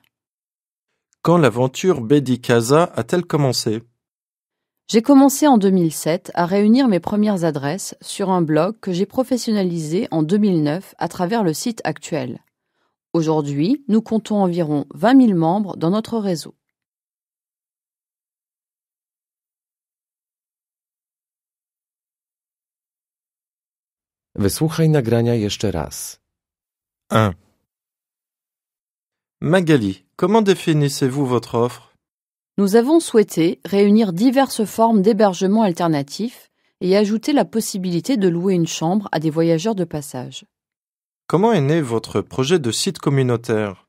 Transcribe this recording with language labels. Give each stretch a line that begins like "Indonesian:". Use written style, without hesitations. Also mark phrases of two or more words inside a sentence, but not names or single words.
French: Quand l'aventure Bedi Casa a-t-elle commencé? J'ai commencé en 2007 à réunir mes premières adresses sur un blog que j'ai professionnalisé en 2009 à travers le site actuel. Aujourd'hui, nous comptons environ 20 000 membres dans notre réseau.
Polish: Wysłuchaj nagrania jeszcze raz. 1.
French: Magali, comment définissez-vous votre offre? Nous avons souhaité réunir diverses formes d'hébergement alternatifs et ajouter la possibilité de louer une chambre à des voyageurs de passage. Comment est né votre projet de site communautaire?